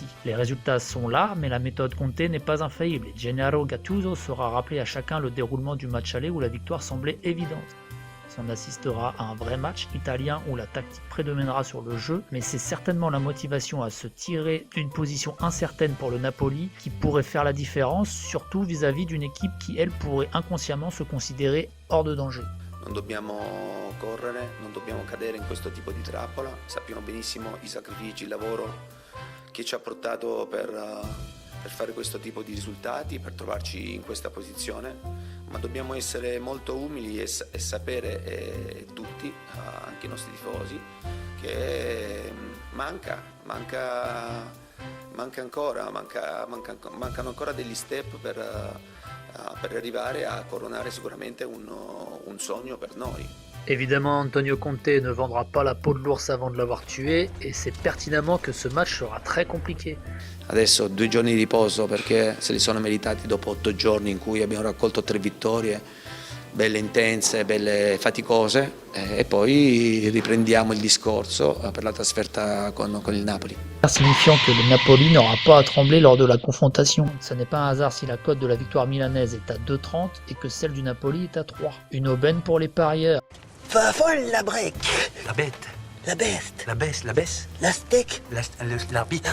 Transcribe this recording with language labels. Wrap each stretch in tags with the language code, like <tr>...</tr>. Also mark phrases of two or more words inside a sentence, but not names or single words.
<fr>Les résultats sont là, mais la méthode Conte n'est pas infaillible et Gennaro Gattuso sera rappelé à chacun le déroulement du match aller où la victoire semblait évidente. On assistera à un vrai match italien où la tactique prédominera sur le jeu, mais c'est certainement la motivation à se tirer d'une position incertaine pour le Napoli qui pourrait faire la différence, surtout vis-à-vis d'une équipe qui, elle, pourrait inconsciemment se considérer hors de danger.</fr> <it>Non dobbiamo correre, non dobbiamo cadere in questo tipo di trappola, sappiamo benissimo i sacrifici, il lavoro che ci ha portato per fare questo tipo di risultati, per trovarci in questa posizione, ma dobbiamo essere molto umili e sapere tutti, anche i nostri tifosi, che mancano ancora degli step per arrivare a coronare sicuramente un sogno per noi.</it> <fr>Évidemment, Antonio Conte ne vendra pas la peau de l'ours avant de l'avoir tué et c'est pertinemment que ce match sera très compliqué.</fr> <it>Adesso 2 giorni di riposo perché se li sono meritati dopo 8 giorni in cui abbiamo raccolto 3 vittorie, belle intense, belle faticose, e poi riprendiamo il discorso per la trasferta con il Napoli.</it> <fr>Signifiant que le Napoli n'aura pas à trembler lors de la confrontation. Ce n'est pas un hasard si la cote de la victoire milanaise est à 2,30 et que celle du Napoli est à 3. Une aubaine pour les parieurs. Fa folle la break. La bête. La bête. La baisse, la baisse. La steak. L'arbitre.</fr>